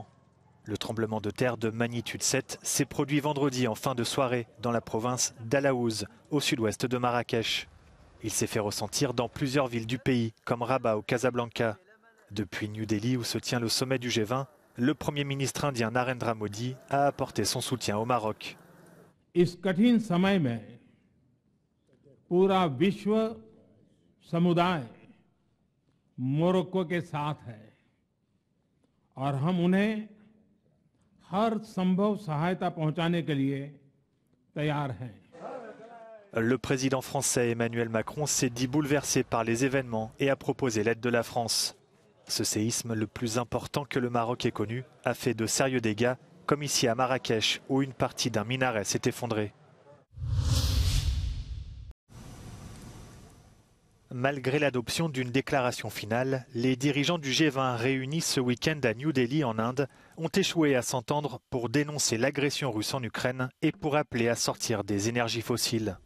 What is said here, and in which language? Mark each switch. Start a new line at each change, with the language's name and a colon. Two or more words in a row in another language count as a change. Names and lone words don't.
French: Le tremblement de terre de magnitude 7 s'est produit vendredi en fin de soirée dans la province d'Alaouz, au sud-ouest de Marrakech. Il s'est fait ressentir dans plusieurs villes du pays, comme Rabat ou Casablanca. Depuis New Delhi, où se tient le sommet du G20, le Premier ministre indien Narendra Modi a apporté son soutien au Maroc.
Hindi: इस कठिन समय में पूरा विश्व समुदाय मोरक्को के साथ है और हम उन्हें हर संभव सहायता पहुंचाने के लिए तैयार हैं.
French: Le président français Emmanuel Macron s'est dit bouleversé par les événements et a proposé l'aide de la France. Ce séisme, le plus important que le Maroc ait connu, a fait de sérieux dégâts, comme ici à Marrakech, où une partie d'un minaret s'est effondrée. Malgré l'adoption d'une déclaration finale, les dirigeants du G20 réunis ce week-end à New Delhi en Inde ont échoué à s'entendre pour dénoncer l'agression russe en Ukraine et pour appeler à sortir des énergies fossiles.